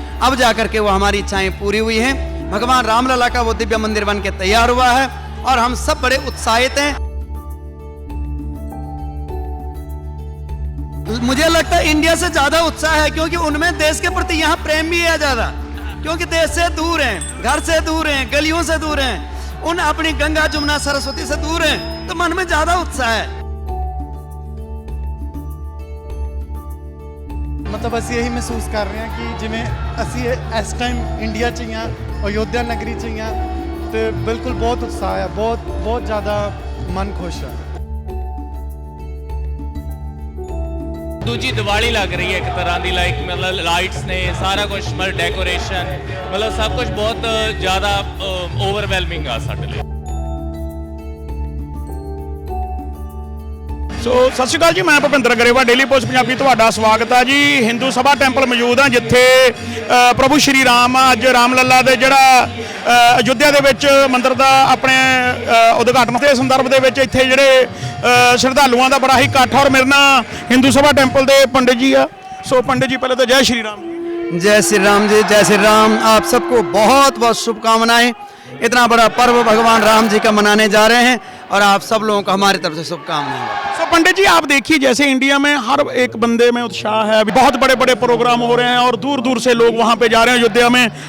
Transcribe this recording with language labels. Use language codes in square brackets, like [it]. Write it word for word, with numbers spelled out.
[hi] अब जाकर के वो हमारी इच्छाएं पूरी हुई हैं। भगवान रामलला का वो दिव्य मंदिर बन के तैयार हुआ है और हम सब बड़े उत्साहित हैं। मुझे लगता है इंडिया से ज्यादा उत्साह है, क्योंकि उनमें देश के प्रति यहाँ प्रेम भी है ज्यादा, क्योंकि देश से दूर हैं, घर से दूर हैं, गलियों से दूर हैं, उन अपनी गंगा जमुना सरस्वती से दूर हैं, तो मन में ज्यादा उत्साह है। [pa] ਮਤਲਬ ਅਸੀਂ ਇਹੀ ਮਹਿਸੂਸ ਕਰ ਰਹੇ ਹਾਂ ਕਿ ਜਿਵੇਂ ਅਸੀਂ ਇਸ ਟਾਈਮ ਇੰਡੀਆ 'ਚ ਹੀ ਹਾਂ, ਅਯੋਧਿਆ ਨਗਰੀ 'ਚ ਹੀ ਹਾਂ, ਤੇ ਬਿਲਕੁਲ ਬਹੁਤ ਉਤਸ਼ਾਹ ਹੈ, ਬਹੁਤ ਬਹੁਤ ਜ਼ਿਆਦਾ ਮਨ ਖੁਸ਼ ਹੈ। ਦੂਜੀ ਦੀਵਾਲੀ ਲੱਗ ਰਹੀ ਹੈ ਇੱਕ ਤਰ੍ਹਾਂ ਦੀ, ਲਾਈਕ ਮਤਲਬ ਲਾਈਟਸ ਨੇ, ਸਾਰਾ ਕੁਝ, ਮਤਲਬ ਡੈਕੋਰੇਸ਼ਨ, ਮਤਲਬ ਸਭ ਕੁਝ ਬਹੁਤ ਜ਼ਿਆਦਾ ਓਵਰਵੈਲਮਿੰਗ ਆ ਸਾਡੇ ਲਈ। ਸੋ ਸਤਿ ਸ਼੍ਰੀ ਅਕਾਲ ਜੀ, ਮੈਂ ਭੁਪਿੰਦਰ ਗਰੇਵਾਲ, ਡੇਲੀ ਪੋਸਟ ਪੰਜਾਬੀ ਤੁਹਾਡਾ ਸਵਾਗਤ ਹੈ ਜੀ। ਹਿੰਦੂ ਸਭਾ ਟੈਂਪਲ ਮੌਜੂਦ ਆ, ਜਿੱਥੇ ਅ, ਪ੍ਰਭੂ ਸ਼੍ਰੀ ਰਾਮ ਅੱਜ ਰਾਮ ਲੱਲਾ ਦੇ ਜਿਹੜਾ ਅ, ਅਯੁੱਧਿਆ ਦੇ ਵਿੱਚ ਮੰਦਿਰ ਦਾ ਆਪਣੇ ਅ, ਉਦਘਾਟਨ ਦੇ ਸੰਦਰਭ ਦੇ ਵਿੱਚ ਇੱਥੇ ਜਿਹੜੇ ਅ, ਸ਼ਰਧਾਲੂਆਂ ਦਾ ਬੜਾ ਹੀ ਇਕੱਠ ਆ। ਔਰ ਮੇਰੇ ਨਾਲ ਹਿੰਦੂ ਸਭਾ ਟੈਂਪਲ ਦੇ ਪੰਡਿਤ ਜੀ ਆ। ਸੋ ਪੰਡਿਤ ਜੀ, ਪਹਿਲੇ ਤਾਂ ਜੈ ਸ਼੍ਰੀ ਰਾਮ। [hi] जय श्री राम जी, जय श्री राम। आप सबको बहुत बहुत शुभकामनाएं। इतना बड़ा पर्व भगवान राम जी का मनाने जा रहे हैं और आप सब लोगों को हमारी तरफ से शुभकामनाएं। तो पंडित जी, आप देखिए जैसे इंडिया में हर एक बंदे में उत्साह है, अभी बहुत बड़े बड़े प्रोग्राम हो रहे हैं और दूर दूर से लोग वहाँ पे जा रहे हैं अयोध्या में।